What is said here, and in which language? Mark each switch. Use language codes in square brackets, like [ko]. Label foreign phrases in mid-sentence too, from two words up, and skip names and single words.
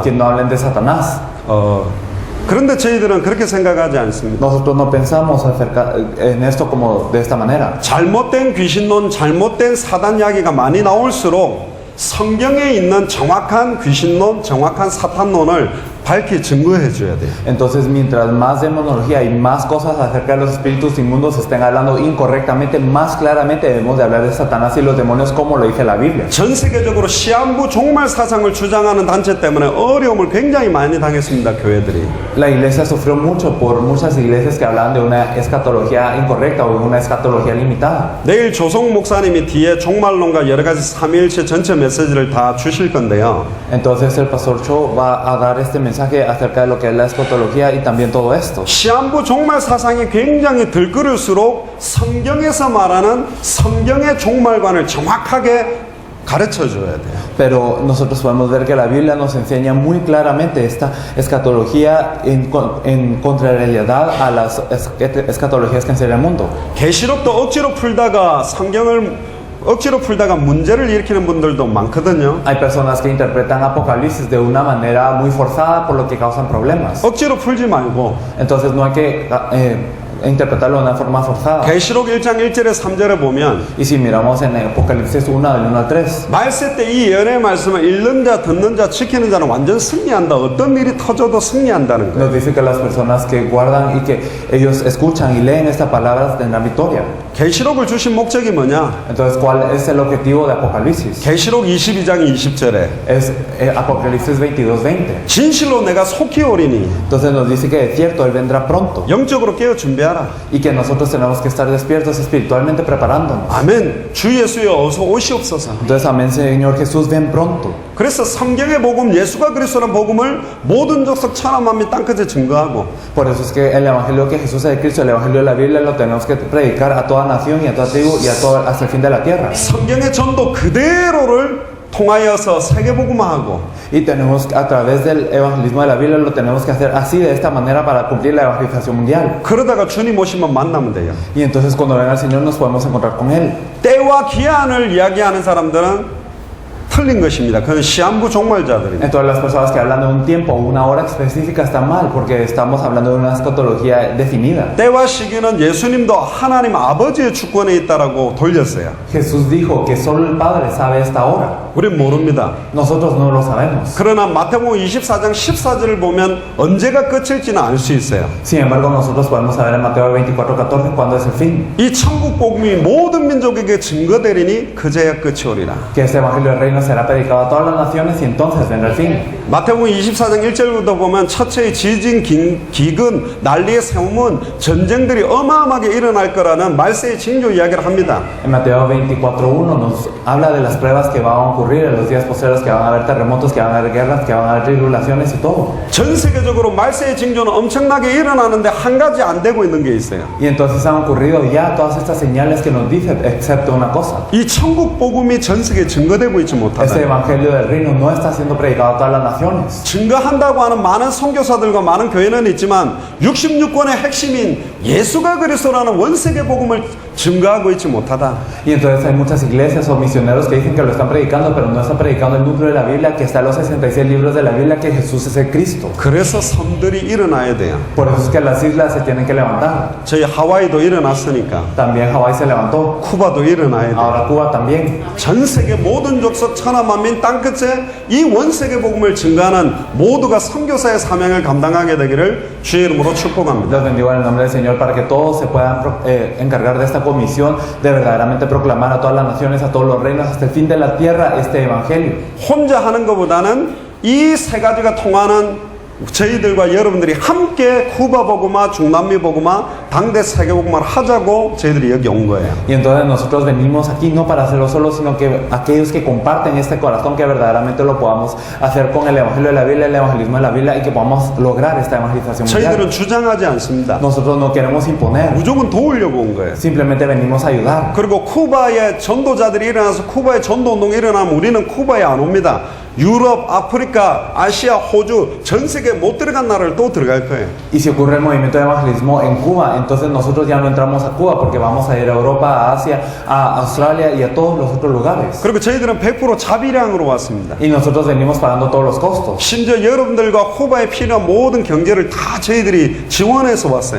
[es] que no hablen de Satanás. [ko] 그런데 저희들은 그렇게 생각하지 않습니다. [es] Nosotros no pensamos acerca en esto como de esta manera. [ko] 잘못된 귀신론, 잘못된 사단 이야기가 많이 나올수록 성경에 있는 정확한 귀신론, 정확한 사탄론을 밝히 증거해 줘야 돼요. [es] Entonces, mientras más demonología y más cosas acerca de los espíritus inmundos se estén hablando incorrectamente, más claramente debemos de hablar de Satanás y los demonios como lo dice la Biblia. [ko] 전 세계적으로 시한부 종말 사상을 주장하는 단체 때문에 어려움을 굉장히 많이 당했습니다. 교회들이. [es] La iglesia sufrió mucho por muchas iglesias que hablaban de una escatología incorrecta o una escatología limitada. [ko] 내일 조성 목사님이 뒤에 종말론과 여러 가지 삼위일체 전체 메시지를 다 주실 건데요. [es] Entonces el pastor Cho va a dar este mensaje acerca de lo que es la escatología y también todo esto. [ko] 시한부 종말 사상이 굉장히 들끓을수록 성경에서 말하는 성경의 종말관을 정확하게 가르쳐 줘야 돼요. [es] Pero nosotros podemos ver que la Biblia nos enseña muy claramente esta escatología en contrariedad a las escatologías que enseña el mundo. [ko] 계시록도 억지로 풀다가 억지로 풀다가 문제를 일으키는 분들도 많거든요. [es] Hay personas que interpretan Apocalipsis de una manera muy forzada por lo que causan problemas. [ko] 억지로 풀지 말고 [es] Entonces no hay que interpretarlo de una forma forzada. [ko] 계시록 1장 1절에 3절에 보면 [es] Y si miramos en Apocalipsis 1 del 1 al 3, [ko] 말세 때 이 예언의 말씀을 읽는 자, 듣는 자, 지키는 자는 완전 승리한다. 어떤 일이 터져도 승리한다는 거예요. [es] nos dice que las personas que guardan y que ellos escuchan y leen estas palabras tendrán victoria. [ko] 계시록을 주신 목적이 뭐냐? [es] Entonces, ¿cuál es el objetivo de Apocalipsis? [ko] 계시록 22장 20절에 [es] Es Apocalipsis 22:20. [ko] 진실로 내가 속히 오리니 [es] Entonces nos dice que de cierto Él vendrá pronto [ko] 영적으로 깨어 준비하라. [es] y que nosotros tenemos que estar despiertos espiritualmente preparándonos. [ko] 아멘. 주 예수여 어서 오시옵소서. [es] Entonces, amén, Señor Jesús, ven pronto. [ko] 그래서 성경의 복음, 예수가 그리스도라는 복음을 모든 족속 천하 만민 땅끝에 증거하고 [es] Por eso es que el evangelio que Jesús es de Cristo, el evangelio de la Biblia, lo tenemos que predicar a toda nación y a toda tribu y a todo, hasta el fin de la tierra. [ko] 성경의 전도 그대로를 통하여서 세계복음화하고 [es] Y tenemos, a través del evangelismo de la Biblia, lo tenemos que hacer así, de esta manera, para cumplir la evangelización mundial. [ko] 그러다가 주님 오시면 만나면 돼요. [es] Y entonces cuando venga el Señor nos podemos encontrar con Él. [ko] 때와 기한을 이야기하는 사람들은 틀린 것입니다. 그건 시한부 종말자들입니다. [es] Entonces las personas que hablan de un tiempo o una hora específica están mal, porque estamos hablando de una escatología definida. [ko] 때와 시기는 예수님도 하나님 아버지의 주권에 있다라고 돌렸어요. [es] Jesús dijo que solo el Padre sabe esta hora. [ko] 우린 모릅니다. [es] Nosotros no lo sabemos. [ko] 그러나 마태복음 24장 14절을 보면 언제가 끝일지는 알 수 있어요. [es] Sin embargo, nosotros podemos saber en Mateo 24:14 cuándo es el fin. [ko] 이 천국 복음이 모든 민족에게 증거되리니 그제야 끝이 오리라. [es] Que este evangelio del reino será predicado a todas las naciones y entonces vendrá el fin. [ko] 마태복음 24장 1절부터 보면 첫째의 지진, 기근, 난리의 세움은 전쟁들이 어마어마하게 일어날 거라는 말세의 징조 이야기를 합니다. [es] En Mateo 24:1 nos habla de las pruebas que van a ocurrir en los días posteriores, que van a haber terremotos, que van a haber guerras, que van a haber tribulaciones y todo. [ko] 전 세계적으로 말세의 징조는 엄청나게 일어나는데 한 가지 안 되고 있는 게 있어요. [es] Y entonces han ocurrido ya todas estas señales que nos dicen, excepto una cosa. [ko] 이 천국 복음이 전 세계에 증거되고 있지 [es] Este [ko] 못하다. [es] evangelio del reino no está siendo predicado a todas las naciones. [ko] 증거한다고 하는 많은 선교사들과 많은 교회는 있지만 66권의 핵심인 예수가 그리스도라는 원세계 복음을 증거하고 있지 못하다. [es] Y entonces hay muchas iglesias o misioneros que dicen que lo están predicando, pero no están predicando el núcleo de la Biblia, que está en los 66 libros de la Biblia, que Jesús es el Cristo. [ko] 그래서 섬들이 일어나야 돼요. [es] Por eso es que las islas se tienen que levantar. [ko] 저희 하와이도 일어났으니까 [es] También Hawái se levantó. [ko] 쿠바도 일어나야 돼요. [es] Ahora Cuba también. [ko] 전 세계 모든 족속 천하만민 땅끝에 이 원세계 복음을 증거하는 모두가 선교사의 사명을 감당하게 되기를 주의 이름으로 축복합니다. [es] Los bendigo en el nombre del Señor para que todos se puedan encargar de esta comisión de verdaderamente proclamar a todas las naciones, a todos los reinos, hasta el fin de la tierra este evangelio. [ko] 혼자 하는 것보다는 이 세 가지가 통하는 저희들과 여러분들이 함께 쿠바 복음화, 중남미 복음화, 당대 세계 복음화를 하자고 저희들이 여기 온 거예요. [es] Y entonces nosotros venimos aquí no para hacerlo solo, sino que aquellos que comparten este corazón, que verdaderamente lo podamos hacer con el evangelio de la Biblia, el evangelismo de la Biblia, y que podamos lograr esta evangelización [ko] 저희들은 [es] mundial. [ko] 주장하지 않습니다. [es] Nosotros no queremos imponer, [ko] 무조건 도우려고 온 거예요. [es] simplemente venimos a ayudar. [ko] 그리고 쿠바에 전도자들이 일어나서 쿠바에 전도 운동이 일어나면 우리는 쿠바에 안 옵니다. 유럽, 아프리카, 아시아, 호주, 전 세계 못 들어간 나라를 또 들어갈 거예요. [es] Y si ocurre el movimiento de evangelismo en Cuba, entonces nosotros ya no entramos a Cuba porque vamos a ir a Europa, a Asia, a Australia y a todos los otros lugares. [ko] 그리고 저희들은 100% 자비량으로 왔습니다. [es] Y nosotros venimos pagando todos los costos. [ko] 심지어 여러분들과 쿠바에 필요한 모든 경제를 다 저희들이 지원해서 왔어요.